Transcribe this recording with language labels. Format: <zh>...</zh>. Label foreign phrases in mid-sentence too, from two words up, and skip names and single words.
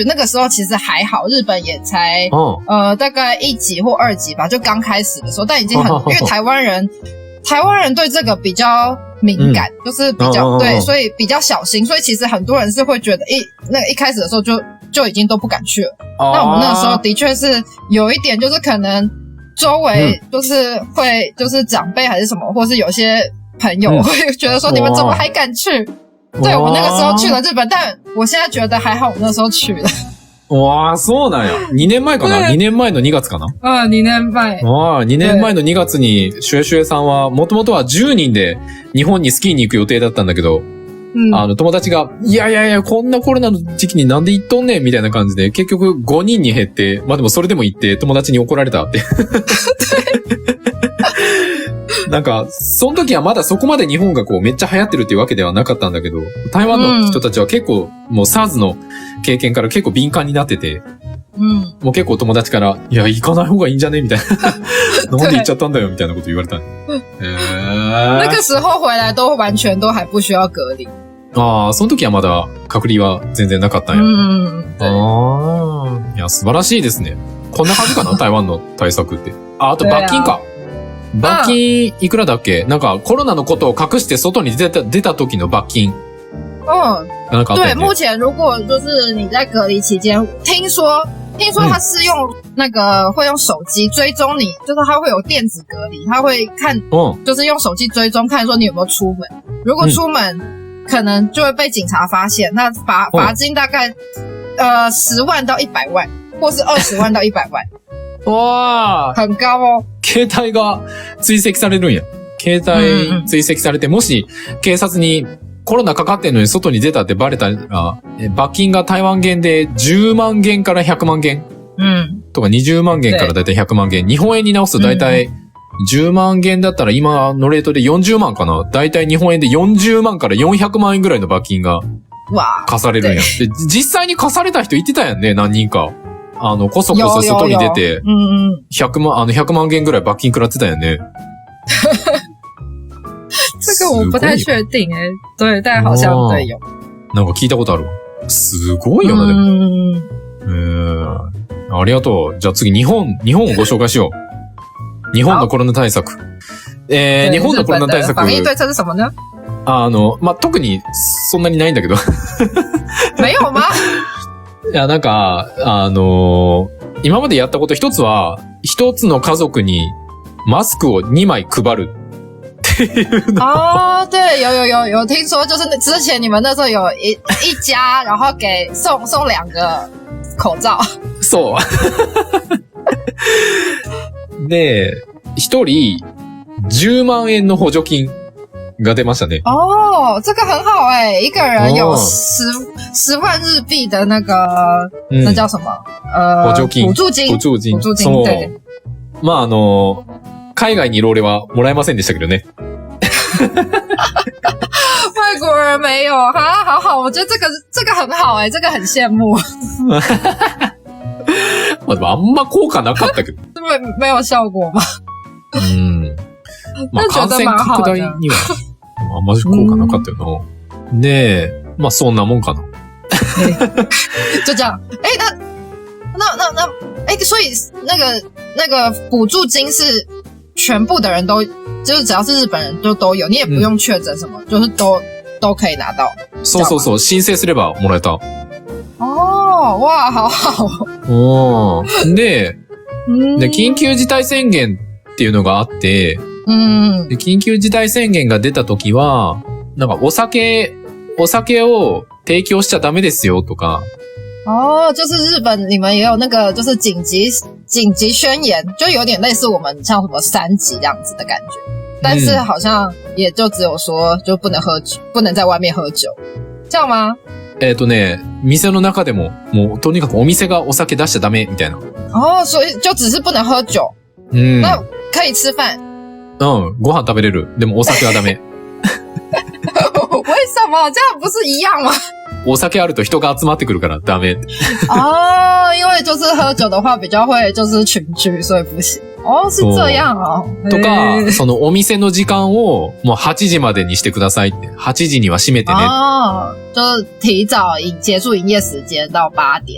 <zh>那个时候其实还好，日本也才大概1级或2级吧，就刚开始的时候，但已经很因为台湾人对这个比较敏感，就是比较对，所以比较小心，所以其实很多人是会觉得那个一开始的时候就已经都不敢去了。那我们那个时候的确是有一点，就是可能周围就是会就是长辈还是什么，或是有些朋友会觉得说你们怎么还敢去？对，我那个时候去了日本，但我现在觉得还好我那时候去了。</zh> <ja>わあ、そうなんや。2年前かな ?2 年前の2月かな 2年前。 2年前の2月に、シュエシュエさんは、もともとは10人で日本にスキーに行く予定だったんだけど、友達が、いや、こんなコロナの時期になんで行っとんねんみたいな感じで、結局5人に減って、まあでもそれでも行って友達に怒られたって。なんか、その時はまだそこまで日本がこうめっちゃ流行ってるっていうわけではなかったんだけど、台湾の人たちは結構もう SARS の経験から結構敏感になってて、もう結構友達から、いや、行かない方がいいんじゃねみたいな。なんで行っちゃったんだよみたいなこと言われた。</ja> <zh>那个時候回来都完全都还不需要隔離。</zh> <ja>ああ、その時はまだ隔離は全然なかったんや。ああ、いや、素晴らしいですね。こんな感じかな台湾の対策って。あと罰金か。罰金いくらだっけ？なんかコロナのことを隠して外に出た時の罰金。なんか</ja> <zh>对，目前如果就是你在隔离期间，听说他是用那个会用手机追踪你，就是他会有电子隔离，他会看，就是用手机追踪看说你有没有出门。如果出门，可能就会被警察发现，那罚金大概10万到100万，或是20万到100万。わー。很高哦。</zh> <ja>携帯が追跡されるんや。携帯追跡されて、もし警察にコロナかかってんのに外に出たってバレたら、罰金が台湾元で10万元から100万元。とか20万元からだいたい100万元。日本円に直すとだいたい10万元だったら今のレートで40万かな。だいたい日本円で40万から400万円ぐらいの罰金が課されるんや。で、実際に課された人言ってたやんね、何人か。こそこそ外に出て、100万元ぐらい罰金食らってたよね。</ja> <zh>这个我不太确定对，但好像对有。</zh> <ja>なんか聞いたことあるわ。すごいよな、でも。ありがとう。じゃあ次、日本をご紹介しよう。日本のコロナ対策。日本のコロナ対策。</ja> <zh>防疫对策是什么呢？</zh> <ja>まあ、特にそんなにないんだけど。</ja> <zh>没有吗？</zh> <ja>いや、なんか、今までやったこと一つは、一つの家族にマスクを2枚配るっていうの。</ja> <zh>哦，对，有听说，就是之前你们那时候有一家，然后给送2个口罩。</zh> <ja>そう。で、一人10万円の補助金が出ましたね。</ja> <zh>哦，这个很好一个人有10万日币的那个，那叫什么？</zh> <ja>補助金。補助金。そう。まあ海外にいる俺はもらえませんでしたけどね。</ja> <zh>外国人没有哈，好好，我觉得这个很好这个很羡慕。</zh> <ja>まあでもあんま効果なかったけど。</ja> <zh>没有效果吗？</zh> <ja>まあ感染拡大にはあんまり効果なかったよな。で、まあそんなもんかな。</ja> <zh>就这样。所以那个补助金是全部的人都，就是只要是日本人就都有，你也不用确診什么，就是都可以拿到。</zh> <ja>そうそうそう、申請すればもらえた。</ja> <zh>哇，好好。</zh> <ja>で、緊急事態宣言っていうのがあって、 で、緊急事態宣言が出た時は、なんかお酒を提供しちゃダメですよとか。</ja> <zh>哦，就是日本你们也有那个就是紧急宣言，就有点类似我们像什么3级这样子的感觉。但是好像也就只有说就不能喝酒，不能在外面喝酒。这样吗？</zh> <ja>店の中でも、もうとにかくお店がお酒出しちゃダメみたいな。</ja> <zh>哦，所以就只是不能喝酒。那可以吃饭。</zh> <ja>ご飯食べれる。でもお酒はダメ。</ja> <zh>为什么？这样不是一样吗？</zh> <ja>お酒あると人が集まってくるからダメ。</ja> <zh>哦，因为就是喝酒的话比较会就是群聚，所以不行。哦，是这样哦。</zh> <ja>とか、そのお店の時間をもう8時までにしてくださいって。8時には閉めてね。</ja> <zh>哦，就是提早結束營業時間到8點。</zh>